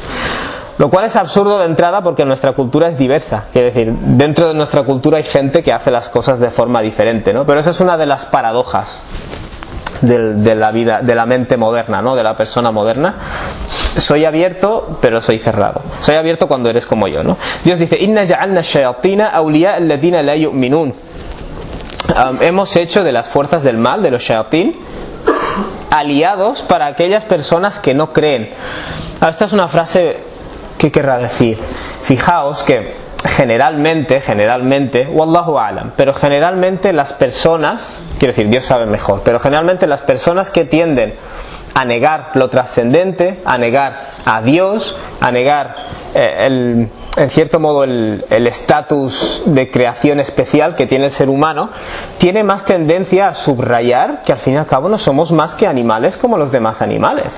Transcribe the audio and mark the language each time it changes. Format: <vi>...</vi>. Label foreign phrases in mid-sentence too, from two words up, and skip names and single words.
<es>Lo cual es absurdo de entrada porque nuestra cultura es diversa. Quiere decir, dentro de nuestra cultura hay gente que hace las cosas de forma diferente, ¿no? Pero esa es una de las paradojas de la vida, de la mente moderna, ¿no? De la persona moderna. Soy abierto, pero soy cerrado. Soy abierto cuando eres como yo, ¿no? Dios dice:</es> <ar>إنا جعلنا شياطين أولياء الذين لا يؤمنون.</ar> <es>Hemos hecho de las fuerzas del mal, de los shayatin, aliados para aquellas personas que no creen. Esta es una frase que querrá decir. Fijaos que generalmente,</es> <ar>والله أعلم,</ar> <es>pero generalmente las personas, quiero decir, Dios sabe mejor, pero generalmente las personas que tienden a negar lo trascendente, a negar a Dios, a negar en cierto modo el estatus de creación especial que tiene el ser humano, tiene más tendencia a subrayar que al fin y al cabo no somos más que animales como los demás animales.</es>